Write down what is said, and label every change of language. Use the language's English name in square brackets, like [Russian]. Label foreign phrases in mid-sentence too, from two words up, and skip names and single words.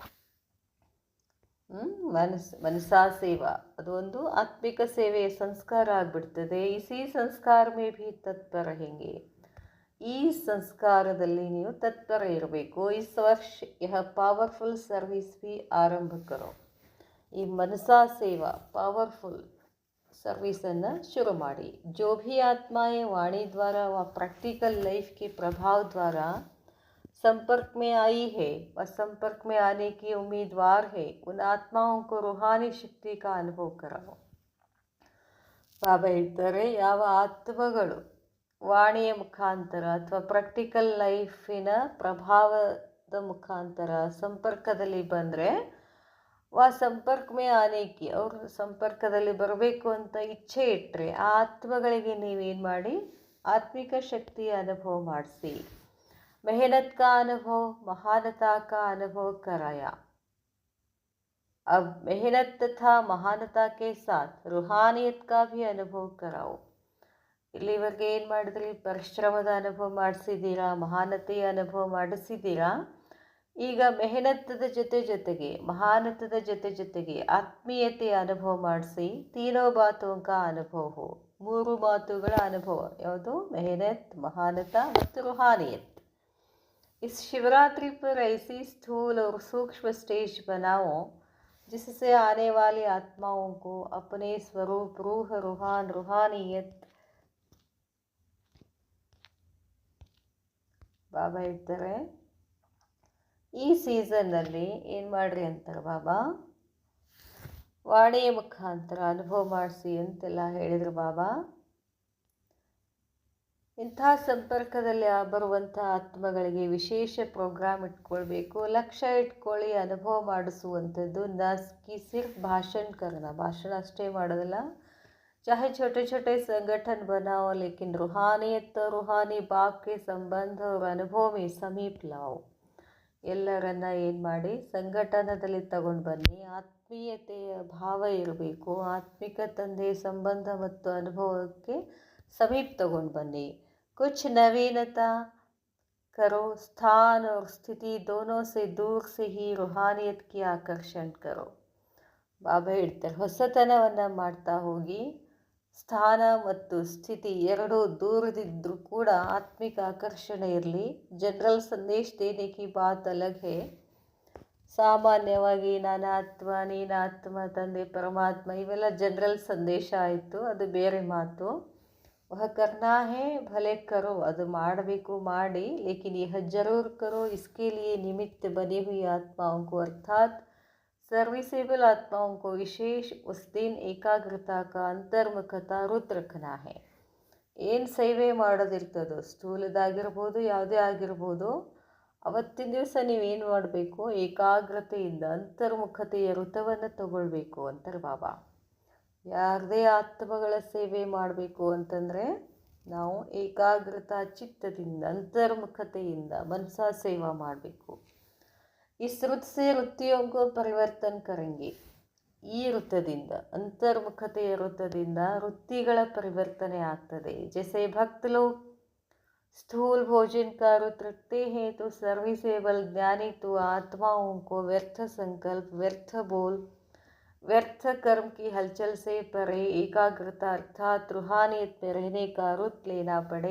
[Kannada] ಮನಸಾ ಸೇವಾ ಅದೊಂದು ಆತ್ಮಿಕ ಸೇವೆಯ ಸಂಸ್ಕಾರ ಆಗಿಬಿಡ್ತದೆ. [Hindi] इसी संस्कार में भी तत्पर हेंगे. [Kannada] ಈ ಸಂಸ್ಕಾರದಲ್ಲಿ ನೀವು ತತ್ಪರ ಇರಬೇಕು. [Hindi] इस वर्ष यह [English] powerful service [Hindi] भी आरंभ करो. [Kannada] ಈ ಮನಸಾ ಸೇವಾ [English] powerful serviceನ್ನು [Kannada] शुरू ಮಾಡಿ. [Hindi] जो भी आत्माएं वाणी द्वारा व प्रैक्टिकल लाइफ के प्रभाव द्वारा संपर्क में आई है व संपर्क में आने की उम्मीदवार है, उन आत्माओं को रूहानी शक्ति का अनुभव कराओ. [Kannada] ಬಾಬಾ ಹೇಳ್ತಾರೆ, ಯಾವ ಆತ್ಮಗಳು ವಾಣಿಯ ಮುಖಾಂತರ ಅಥವಾ ಪ್ರಾಕ್ಟಿಕಲ್ ಲೈಫಿನ ಪ್ರಭಾವದ ಮುಖಾಂತರ ಸಂಪರ್ಕದಲ್ಲಿ ಬಂದರೆ, [Hindi] संपर्क में आने की [Kannada] ಅವರು ಸಂಪರ್ಕದಲ್ಲಿ ಬರಬೇಕು ಅಂತ ಇಚ್ಛೆ ಇಟ್ಟರೆ ಆ ಆತ್ಮಗಳಿಗೆ ನೀವೇನು ಮಾಡಿ ಆತ್ಮಿಕ ಶಕ್ತಿಯ ಅನುಭವ ಮಾಡಿಸಿ. [Hindi] मेहनत का अनुभव महानता का अनुभव कराय. अब मेहनत तथा महानता के साथ रूहानियत का भी अनुभव कराओ. [Kannada] ಇಲ್ಲಿವರೆಗೆ ಏನು ಮಾಡಿದ್ರಿ, ಪರಿಶ್ರಮದ ಅನುಭವ ಮಾಡಿಸಿದ್ದೀರಾ, ಮಹಾನತೆಯ ಅನುಭವ ಮಾಡಿಸಿದ್ದೀರಾ. ಈಗ ಮೆಹನತ್ತದ ಜೊತೆಗೆ ಮಹಾನತದ ಜೊತೆಗೆ ಆತ್ಮೀಯತೆಯ ಅನುಭವ ಮಾಡಿಸಿ. [Hindi] तीनों बातों का अनुभव हो. [Kannada] ಮೂರು ಮಾತುಗಳ ಅನುಭವ ಯಾವುದು, ಮೆಹನತ್, ಮಹಾನತ ಮತ್ತು ರೂಹಾನಿಯತ್. [Hindi] इस शिवरात्रि पर ऐसी स्थूल और सूक्ष्म स्टेज बनाओ जिससे आने वाली आत्माओं को अपने स्वरूप रूह रूहान रूहानियत. [Kannada] ಬಾಬಾ ಹೇಳ್ತಾರೆ, ಈ ಸೀಸನ್ನಲ್ಲಿ ಏನು ಮಾಡ್ರಿ ಅಂತಾರೆ ಬಾಬಾ, ವಾಣಿಯ ಮುಖಾಂತರ ಅನುಭವ ಮಾಡಿಸಿ ಅಂತೆಲ್ಲ ಹೇಳಿದರು ಬಾಬಾ. ಇಂಥ ಸಂಪರ್ಕದಲ್ಲಿ ಬರುವಂಥ ಆತ್ಮಗಳಿಗೆ ವಿಶೇಷ ಪ್ರೋಗ್ರಾಮ್ ಇಟ್ಕೊಳ್ಬೇಕು. ಲಕ್ಷ್ಯ ಇಟ್ಕೊಳ್ಳಿ, ಅನುಭವ ಮಾಡಿಸುವಂಥದ್ದು. [Hindi] नसकी सिर्फ़ भाषण करना, [Kannada] ಭಾಷಣ ಅಷ್ಟೇ ಮಾಡೋದಿಲ್ಲ. [Hindi] चाहे छोटे छोटे संगठन बनाओ, लेकिन रूहानियत और रूहानी बाप के संबंध और अनुभव में समीप लाओ. [Kannada] ಎಲ್ಲರನ್ನ ಏನು ಮಾಡಿ ಸಂಘಟನದಲ್ಲಿ ತಗೊಂಡು ಬನ್ನಿ. ಆತ್ಮೀಯತೆಯ ಭಾವ ಇರಬೇಕು. ಆತ್ಮಿಕ ತಂದೆ ಸಂಬಂಧ ಮತ್ತು ಅನುಭವಕ್ಕೆ ಸಮೀಪ ತಗೊಂಡು ಬನ್ನಿ. [Hindi] कुछ नवीनता करो, स्थान और स्थिति दोनों से दूर से ही रूहानियत की आकर्षण करो. [Kannada] ಬಾಬಾ ಹೇಳ್ತಾರೆ, ಹೊಸತನವನ್ನು ಮಾಡ್ತಾ ಹೋಗಿ. ಸ್ಥಾನ ಮತ್ತು ಸ್ಥಿತಿ ಎರಡೂ ದೂರದಿದ್ದರೂ ಕೂಡ ಆತ್ಮಿಕ ಆಕರ್ಷಣೆ ಇರಲಿ. [Hindi] जनरल संदेश देने की बात अलग है. [Kannada] ಸಾಮಾನ್ಯವಾಗಿ ನಾನು ಆತ್ಮ, ನೀನು ಆತ್ಮ, ತಂದೆ ಪರಮಾತ್ಮ ಇವೆಲ್ಲ ಜನರಲ್ ಸಂದೇಶ ಆಯಿತು, ಅದು ಬೇರೆ ಮಾತು. [Hindi] वह करना है भले करो, [Kannada] ಅದು ಮಾಡಬೇಕು ಮಾಡಿ. [Hindi] लेकिन यह ज़रूर करो इसके लिए निमित्त बने हुई आत्माओं को अर्थात सर्विसेबल आत्माओं को विशेष उस दिन एकाग्रता का अंतर्मुखता व्रत रखना है. [Kannada] ಏನು ಸೇವೆ ಮಾಡೋದಿರ್ತದೋ, ಸ್ಥೂಲದಾಗಿರ್ಬೋದು ಯಾವುದೇ ಆಗಿರ್ಬೋದು, ಅವತ್ತಿನ ದಿವಸ ನೀವೇನು ಮಾಡಬೇಕು, ಏಕಾಗ್ರತೆಯಿಂದ ಅಂತರ್ಮುಖತೆಯ ವೃತವನ್ನು ತಗೊಳ್ಬೇಕು ಅಂತಾರೆ ಬಾಬಾ. ಯಾರದೇ ಆತ್ಮಗಳ ಸೇವೆ ಮಾಡಬೇಕು ಅಂತಂದರೆ ನಾವು ಏಕಾಗ್ರತಾ ಚಿತ್ತದಿಂದ ಅಂತರ್ಮುಖತೆಯಿಂದ ಮನಸಾ ಸೇವಾ ಮಾಡಬೇಕು. [Hindi] इस रुत से वृत्तियों को परिवर्तन करेंगे. [Kannada] ಈ ವೃತ್ತದಿಂದ, ಅಂತರ್ಮುಖತೆಯ ವೃತ್ತದಿಂದ ವೃತ್ತಿಗಳ ಪರಿವರ್ತನೆ ಆಗ್ತದೆ. [Hindi] जैसे भक्त लोग स्थूल भोजन का रुत रखते हैं तो सर्विसेबल ज्ञानी तो आत्माओं को व्यर्थ संकल्प, व्यर्थ बोल, व्यर्थ कर्म की हलचल से परे एकाग्रता अर्थात रूहानियत में रहने का रुत लेना पड़े.